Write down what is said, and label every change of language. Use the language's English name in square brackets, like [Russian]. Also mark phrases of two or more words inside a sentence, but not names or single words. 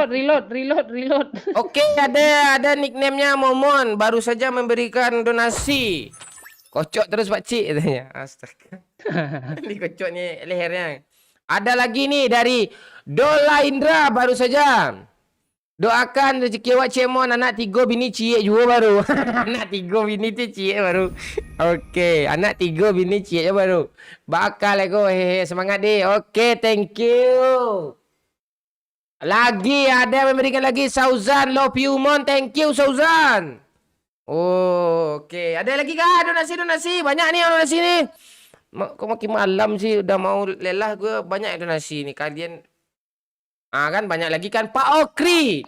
[Indonesian] Oke, ada nickname-nya Momon. Baru saja memberikan donasi. Kocok terus Pakcik katanya. Astaga. Ini kocok nih lehernya. Ada lagi nih dari Dola Indra baru saja. Doakan rezeki awak Cemon anak 3 bini cie juga baru. Anak 3 bini tu cie baru. Okey, anak 3 bini cie baru. Bakal aku hehe semangat deh. Okey, [English] thank you. [Indonesian] Lagi ada memberikan lagi Sauzan Love You Mon. [English] Thank you [Indonesian] Sauzan. Oh, okey. Ada lagi kah donasi? Banyak nih donasi nih. Kok makin malam sih udah mau lelah gue banyak donasi nih kalian. Kan banyak lagi kan Pak Okri.